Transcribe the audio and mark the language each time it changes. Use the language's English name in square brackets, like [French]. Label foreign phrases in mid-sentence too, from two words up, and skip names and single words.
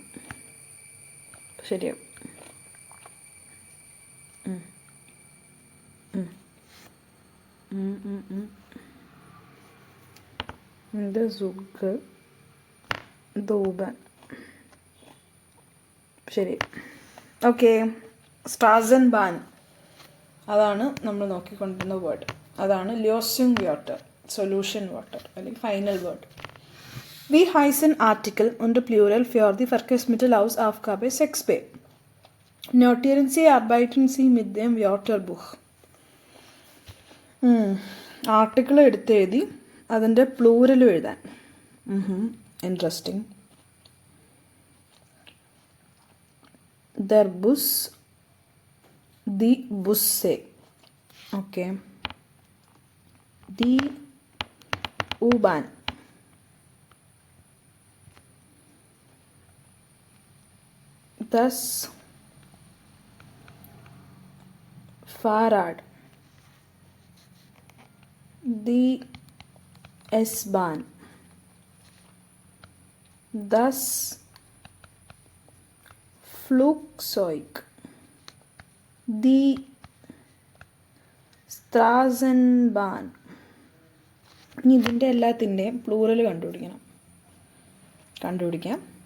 [Malayalam] ശരിയാവും. ഇത് [German] Zug, die U-Bahn. [Malayalam] ശരി. ഓക്കെ, സ്ട്രാസൻ ബാൻ, അതാണ് നമ്മൾ നോക്കിക്കൊണ്ടിരുന്ന വേർഡ്. അതാണ് ല്യോസ്യുങ് വാട്ടർ, സൊല്യൂഷൻ വാട്ടർ, അല്ലെങ്കിൽ ഫൈനൽ വേർഡ്. [German] Vi heißen Artikel und Plural für die Verkehrsmittelaufgabe 6b. Notieren Sie, arbeiten Sie mit dem Wörterbuch. [Malayalam] ആർട്ടിക്കിൾ എടുത്തെഴുതി അതിൻ്റെ പ്ലൂറലും എഴുതാൻ. ഇൻട്രസ്റ്റിംഗ്. [German] der Bus, die Busse. [English] ഓക്കെ. [German] die U-Bahn, das Fahrrad, die S-Bahn, das Flugzeug, die Straßenbahn. [Malayalam] ഇനി ഇതിൻ്റെ എല്ലാത്തിൻ്റെയും പ്ലൂറൽ കണ്ടുപിടിക്കാം.